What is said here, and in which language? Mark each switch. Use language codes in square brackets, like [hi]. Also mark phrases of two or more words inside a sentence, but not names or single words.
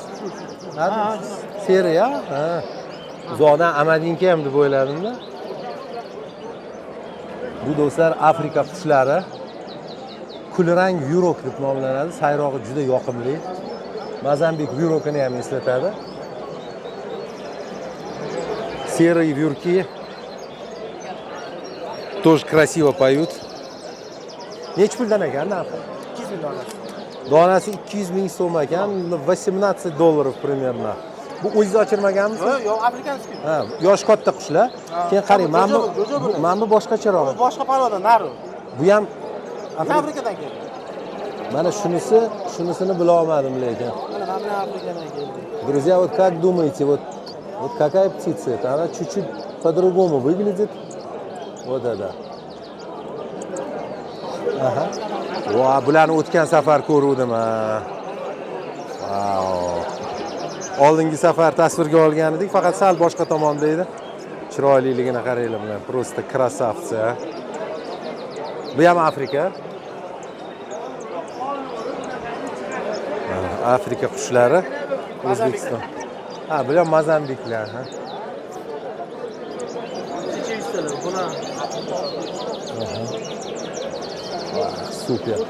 [uz] Ha, seri ya? Ha. Zodan amadinka ham deb o'yladim-da. Bu do'stlar Afrika qushlari. Kulrang yurok deb nomlanadi. Sayrog'i juda yoqimli. Mozambik yurokini ham eslatadi. [ru] Серые вьюрки тоже красиво поют. [uz] Necha puldan ekan narxi? 200 ming dollar. Donasi 200 ming so'm ekan, $18 примерно. Bu o'zingiz ochirmaganmisiz? Yo'q, afrikanskiy. Ha, yosh katta qushlar. Keyin qarang, mana bu boshqacharoq. Bu boshqa paroda, nari. Bu ham Afrikadan keldi. Mana shunisini bila olmadim lekin. Mana Afrikadan keldi. [ru] Друзья, вот как думаете, вот какая птица это? Она чуть-чуть по-другому выглядит. Вот это. Aha. [uz] Va, bularni o'tgan safar ko'ruvdim. Wow. Oldingi safar tasvirga olgan edik, faqat sal boshqa tomonda edi. Chiroyliligini qaranglar bilan, [ru] просто красавцы. [uz] Bu ham Afrika. Afrika qushlari, O'zbekiston. Ha, bu ham Mozambiklar, ha. Chechenistalar, bular. Super.